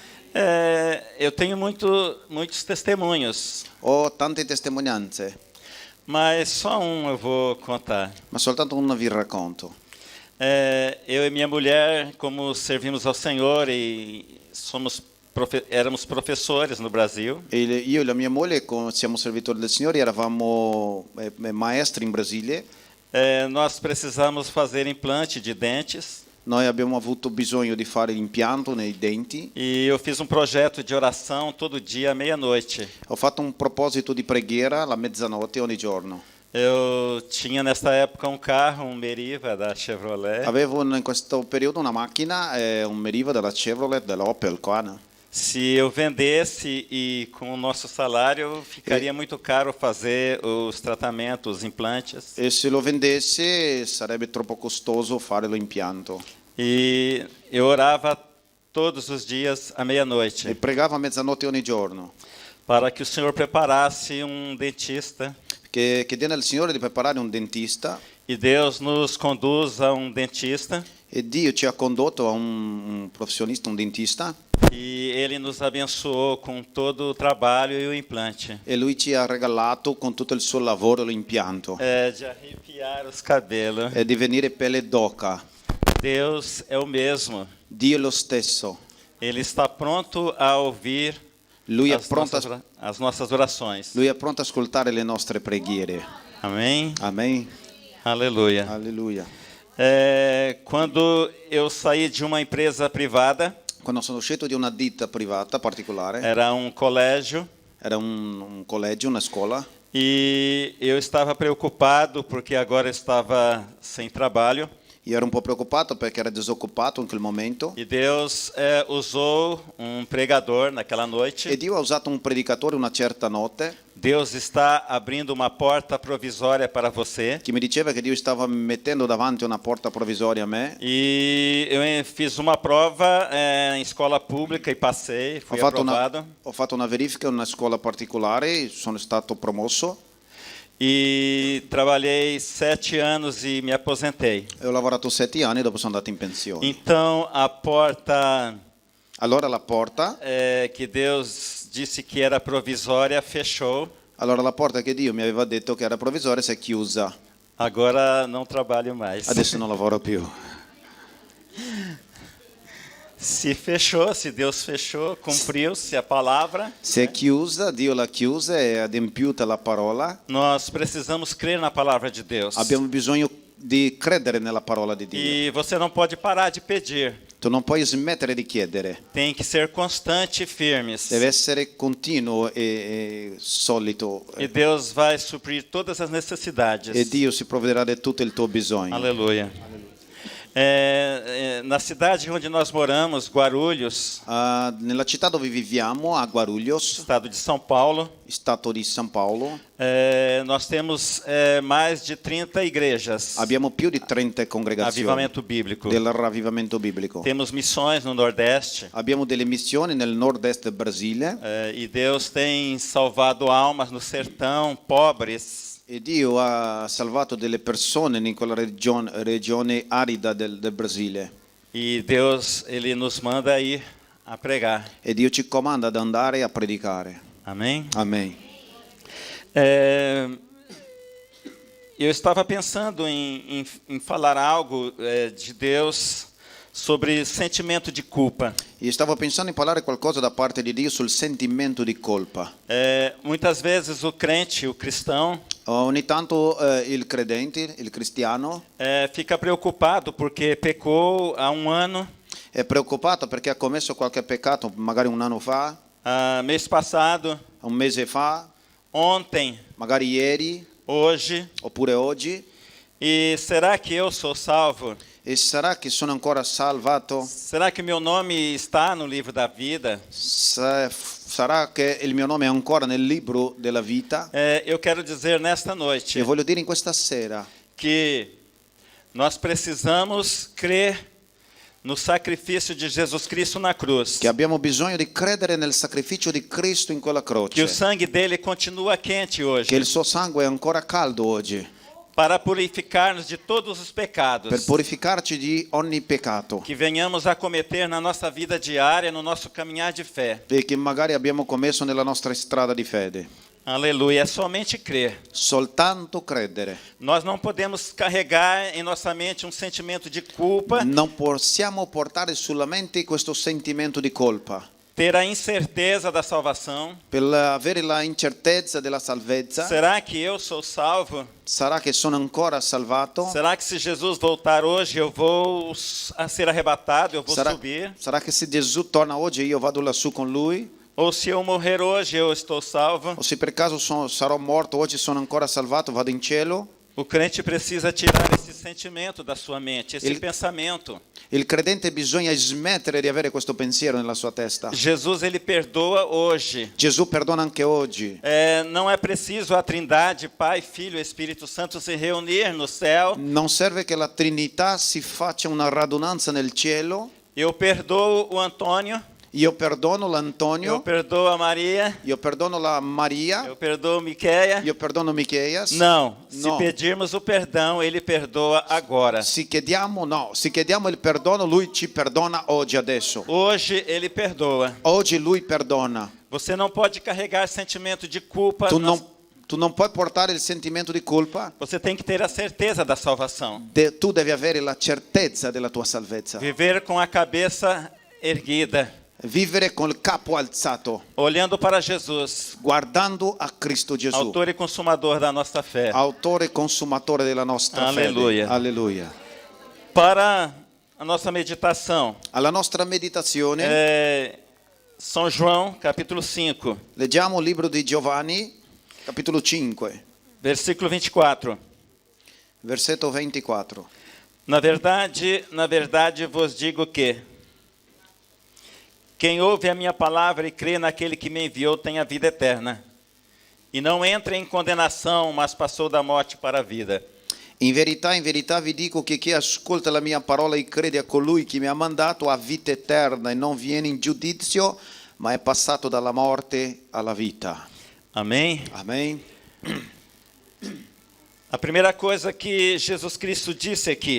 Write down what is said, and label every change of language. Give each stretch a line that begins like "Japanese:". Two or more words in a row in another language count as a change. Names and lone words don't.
Portuguese: Eu tenho muitos testemunhos,
Italian: Ho tante testimonianze,
Portuguese: mas só um eu vou contar.
Italian: ma soltanto una vi racconto.
Portuguese: Eu e minha mulher, como servimos ao Senhor e éramos professores no Brasil,
Italian: Io e la mia moglie siamo servitori del Signore, eravamo maestri in Brasile.
Portuguese: nós precisamos fazer implante de dentes
Italian: Noi abbiamo avuto bisogno di fare l'impianto nei denti.
Portuguese: e eu fiz um projeto de oração todo dia à meia-noite.
Italian: Ho fatto un proposito di preghiera alla mezzanotte ogni giorno.
Portuguese: Eu tinha nessa época um carro, um Meriva da Chevrolet.
Italian: Avevo in questo periodo una macchina, un Meriva della Chevrolet, dell'Opel qua, no?
Portuguese: Se eu vendesse e com o nosso salário ficaria muito caro fazer os tratamentos, os implantes.
Italian: E se lo vendesse sarebbe troppo costoso fare l'impianto.
Portuguese: E eu orava todos os dias à
Italian: E
Portuguese: meia-noite
Italian: pregavo a mezzanotte ogni giorno,
Portuguese: para que o Senhor preparasse um dentista
Italian: che chiedeva al Signore di preparare un dentista,
Portuguese: e Deus nos conduz a um dentista
Italian: e Dio ci ha condotto a un professionista, un dentista,
Portuguese: e ele nos abençoou com todo o trabalho e o implante.
Italian: e lui ci ha regalato con tutto il suo lavoro l'impianto.
Portuguese: De arrepiar os cabelos.
Italian: E di venire pelle d'oca.
Portuguese: Deus é o mesmo.
Italian: Dio è lo stesso.
Portuguese: Ele está pronto a ouvir
Italian: Lui è
Portuguese: as nossas orações.
Italian: Lui è pronto a ascoltare le nostre preghiere.
Portuguese: Amém?
Italian: Amen.
Portuguese: Aleluia.
Italian: Alleluia.
Portuguese: Quando eu saí de uma empresa privada,
Italian: Quando sono uscito di una ditta privata particolare,
Portuguese: era um colégio,
Italian: era un collegio, una scuola,
Portuguese: e eu estava preocupado porque agora eu estava sem trabalho.
Italian: io ero un po' preoccupato perché ero disoccupato in quel momento,
Portuguese: E Deus usou um pregador naquela
Italian: e
Portuguese: noite.
Italian: Dio ha usato un predicatore una certa notte
Portuguese: Deus está abrindo uma porta provisória para você.
Italian: che mi diceva che Dio stava mettendo davanti una porta provvisoria a me.
Portuguese: E eu fiz uma prova em escola pública e passei, fui aprovado.
Italian: Ho fatto una verifica in una scuola particolare, sono stato promosso
Portuguese: E trabalhei 7 anos e me aposentei.
Italian: e ho lavorato 7 anni, dopo sono andato in pensione.
Portuguese: Então a porta
Italian: Allora la porta
Portuguese: que Deus disse que era provisória fechou.
Italian: Allora la porta che Dio mi aveva detto che era provvisoria si è chiusa.
Portuguese: Agora não trabalho mais.
Italian: Adesso non lavoro più.
Portuguese: Se fechou, se Deus fechou, cumpriu-se a palavra.
Italian: Si è chiusa, Dio l'ha chiusa e ha adempiuta la parola.
Portuguese: Nós precisamos crer na palavra de Deus.
Italian: Abbiamo bisogno di credere nella parola di Dio.
Portuguese: E você não pode parar de pedir.
Italian: Tu non puoi smettere di chiedere.
Portuguese: Tem que ser constante e firmes.
Italian: Deve essere continuo e solito.
Portuguese: E Deus vai suprir todas as necessidades.
Italian: E Dio si provvederà di tutto il tuo bisogno.
Portuguese: Aleluia. Na cidade onde nós moramos, Guarulhos,
Italian: Nella città dove viviamo, a Guarulhos,
Portuguese: estado de São Paulo,
Italian: stato di San Paolo,
Portuguese: nós temos mais de 30 igrejas.
Italian: abbiamo più di 30 congregazioni
Portuguese: Avivamento bíblico.
Italian: del ravvimento biblico.
Portuguese: Temos missões no Nordeste.
Italian: Abbiamo delle missioni nel nord-est del Brasile
Portuguese: E Deus tem salvado almas no sertão, pobres.
Italian: e Dio ha salvato delle persone in quella regione arida del Brasile.
Portuguese: E Deus, ele nos manda ir a pregar.
Italian: E Dio ci comanda ad andare a predicare.
Portuguese: Amém?
Italian: Amen.
Portuguese: Eu estava pensando em falar algo de Deus sobre sentimento de culpa.
Italian: Io stavo pensando in parlare qualcosa da parte di Dio sul sentimento di colpa.
Portuguese: Muitas vezes o crente, o cristão,
Italian: Ogni tanto il credente, il cristiano,
Portuguese: fica preocupado porque pecou há um ano,
Italian: è preoccupato perché ha commesso qualche peccato, magari un anno fa,
Portuguese: mês passado,
Italian: un mese fa,
Portuguese: ontem,
Italian: magari ieri,
Portuguese: hoje.
Italian: oppure oggi.
Portuguese: E será que eu sou salvo?
Italian: E sarà che sono ancora salvato?
Portuguese: Será que meu nome está no livro da vida?
Italian: Sarà che il mio nome è ancora nel libro della vita?
Portuguese: Eu quero dizer nesta noite
Italian: E voglio dire in questa sera
Portuguese: que nós precisamos crer no sacrifício de Jesus Cristo na cruz.
Italian: che abbiamo bisogno di credere nel sacrificio di Cristo in quella
Portuguese: Que o
Italian: croce,
Portuguese: sangue dele continua quente hoje.
Italian: che il suo sangue è ancora caldo oggi,
Portuguese: para purificar-nos de todos os pecados
Italian: per purificarci di ogni peccato
Portuguese: que venhamos a cometer na nossa vida diária, no nosso caminhar de fé.
Italian: e che magari abbiamo commesso nella nostra strada di fede.
Portuguese: Aleluia, é somente crer.
Italian: Soltanto credere.
Portuguese: Nós não podemos carregar em nossa mente um sentimento de culpa,
Italian: Non possiamo portare sulla mente questo sentimento di colpa.
Portuguese: ter a incerteza da salvação.
Italian: Per avere la incertezza della salvezza,
Portuguese: Será que eu sou salvo?
Italian: sarà che sono ancora salvato?
Portuguese: Será que se Jesus voltar hoje eu vou a ser arrebatado, eu vou
Italian: Sarà,
Portuguese: subir?
Italian: sarà che se Gesù torna oggi io vado lassù con lui?
Portuguese: Ou se eu morrer hoje eu estou salvo?
Italian: O se per caso sarò morto oggi sono ancora salvato, vado in cielo?
Portuguese: O crente precisa tirar esse sentimento da sua mente, esse pensamento.
Italian: Il credente bisogna smettere di avere questo pensiero nella sua testa.
Portuguese: Jesus, ele perdoa hoje.
Italian: Gesù perdona anche oggi.
Portuguese: Não é preciso a Trindade, Pai, Filho e Espírito Santo se reunir no céu.
Italian: Non serve che la Trinità si faccia una radunanza nel cielo.
Portuguese: Eu perdoo o Antônio,
Italian: Io perdono
Portuguese: eu
Italian: l'Antonio,
Portuguese: perdoo a Maria,
Italian: io perdono la Maria,
Portuguese: eu perdoo Miqueia.
Italian: io perdono Micheias.
Portuguese: Não, se
Italian: No.
Portuguese: pedirmos o perdão, ele perdoa agora.
Italian: Se chiediamo il perdono, lui ci perdona oggi, adesso.
Portuguese: Hoje ele perdoa.
Italian: Oggi lui perdona.
Portuguese: Você não pode carregar sentimento de culpa.
Italian: Tu non puoi portare il sentimento di colpa.
Portuguese: Você tem que ter a certeza da salvação.
Italian: Tu devi avere la certezza della tua salvezza.
Portuguese: Viver com a cabeça erguida,
Italian: Vivere con il capo alzato,
Portuguese: olhando para Jesus,
Italian: guardando a Cristo Gesù,
Portuguese: autor e consumador da nossa fé.
Italian: autore e consumatore della nostra Alleluia. fede. Alleluia.
Portuguese: Para a nossa meditação,
Italian: Alla nostra meditazione
Portuguese: São João, capítulo 5,
Italian: leggiamo il libro di Giovanni, capitolo 5,
Portuguese: versículo 24.
Italian: versetto 24.
Portuguese: Na verdade vos digo que quem ouve a minha palavra e crê naquele que me enviou tem a vida eterna. E não entra em condenação, mas passou da morte para a vida.
Italian: In verità vi dico che chi ascolta la mia parola e crede a colui che mi ha mandato ha vita eterna e non viene in giudizio, ma è passato dalla morte alla vita.
Portuguese: Amém?
Italian: Amen.
Portuguese: A primeira coisa que Jesus Cristo disse aqui: